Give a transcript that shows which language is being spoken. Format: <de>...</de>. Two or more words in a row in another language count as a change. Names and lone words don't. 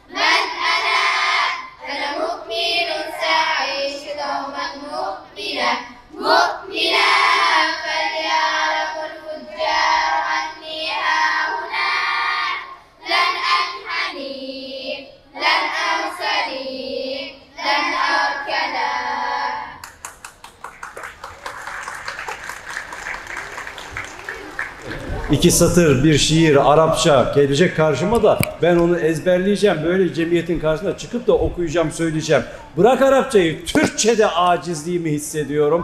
<ar>أنا مؤمن سأعيش دوما مؤمنا فليعلم الفجار أني هاهنا لن أنحني لن أنسني لن أركنا.</ar> <tr>İki satır bir şiir Arapça gelecek karşıma da ben onu ezberleyeceğim. Böyle cemiyetin karşısına çıkıp da okuyacağım, söyleyeceğim. Bırak Arapçayı, Türkçe'de acizliğimi hissediyorum.</tr>